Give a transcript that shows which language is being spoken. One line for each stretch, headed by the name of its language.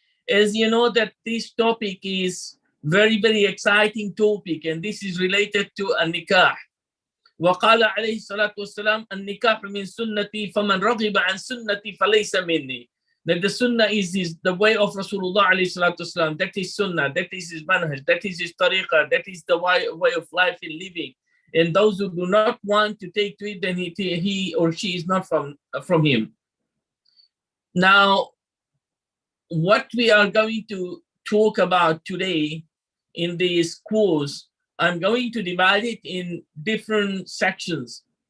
English: As you know that this topic is very, very exciting topic, and this is related to an-nikah.
Arabic: وقال عليه الصلاة والسلام النكاح من سنتي فمن رغب عن سنتي فليس مني.
English: That the sunnah is the way of Rasulullah alayhi salatu wasalam. That is sunnah, that is his manhaj, that is his tariqah, that is the way of life and living. And those who do not want to take to it, then he or she is not from him. Now, what we are going to talk about today in this course, I'm going to divide it in different sections.